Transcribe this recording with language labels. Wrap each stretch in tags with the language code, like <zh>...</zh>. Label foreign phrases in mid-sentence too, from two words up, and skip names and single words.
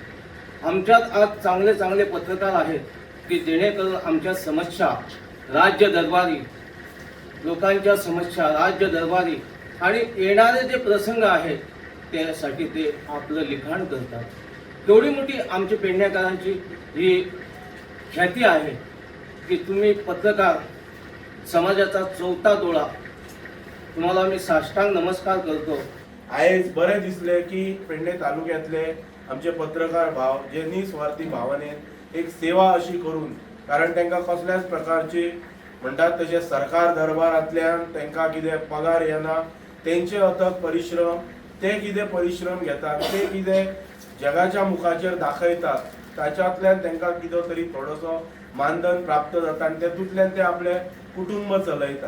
<mr>आमच्यात आज चांगले चांगले पत्रकार आहेत की जेणेकरून आमच्या समस्या राज्य दरबारी, लोकांच्या समस्या राज्य दरबारी आणि येणारे जे प्रसंग आहेत त्यासाठी ते आपलं लिखाण करतात. तेवढी मोठी आमची पेडण्याकरांची ही ख्याती आहे की तुम्ही पत्रकार समाजाचा चौथा डोळा. तुम्हाला मी साष्टांग नमस्कार करतो.</mr> <kok>आयज बरें दिसले की पेडणे तालुक्यातले आमचे पत्रकार भाव जे निस्वार्थी भावनेन एक सेवा अशी करून, कारण तांकां कसल्याच प्रकारची म्हणटात तशें सरकार दरबारांतल्यान तांकां कितें पगार येना, तेंचे अथक परिश्रम, ते कितें परिश्रम घेतात, ते कितें जगाच्या मुखाचेर दाखयतात, ताच्यातल्यान तांकां कितें तरी थोडोसो मानधन प्राप्त जाता आनी तेतूंतल्यान ते आपले कुटुंब चलयता.</kok>